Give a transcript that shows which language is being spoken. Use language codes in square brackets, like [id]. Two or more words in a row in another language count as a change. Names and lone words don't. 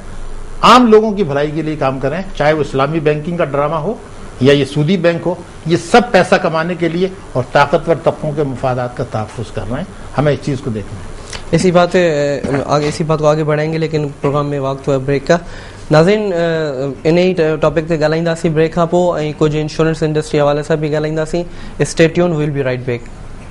[ur] عام لوگوں کی بھلائی کے لیے کام کریں، چاہے وہ اسلامی بینکنگ کا ڈرامہ ہو یا یہ سودی بینک ہو. یہ سب پیسہ کمانے کے لیے اور طاقتور طبقوں کے مفادات کا تحفظ کر رہے ہیں. ہمیں اس چیز کو دیکھنا ہے. اسی بات کو آگے بڑھائیں گے، لیکن پروگرام میں وقت ہوا بریک کا. [sd] ناظرین، انہی ٹاپک تے ॻाल्हाईंदासीं ब्रेक खां पोइ, ऐं कुझु [en] insurance industry [sd] हवाले सां बि ॻाल्हाईंदासीं. [en] Stay tune, we will be right back.